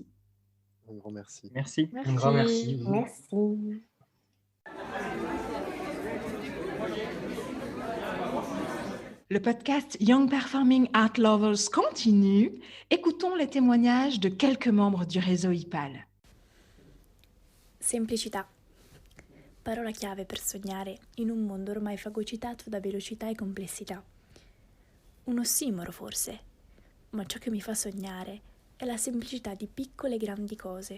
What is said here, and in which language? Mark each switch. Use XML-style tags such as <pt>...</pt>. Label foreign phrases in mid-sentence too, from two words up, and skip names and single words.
<fr>Un grand merci. Merci. Un grand merci. Merci. Le podcast Young Performing Art Lovers continue. Écoutons les témoignages de quelques membres du réseau IPAL.</fr> <it>Semplicità. Parola chiave per sognare in un mondo ormai fagocitato da velocità e complessità. Un ossimoro forse, ma ciò che mi fa sognare è la semplicità di piccole e grandi cose.</it>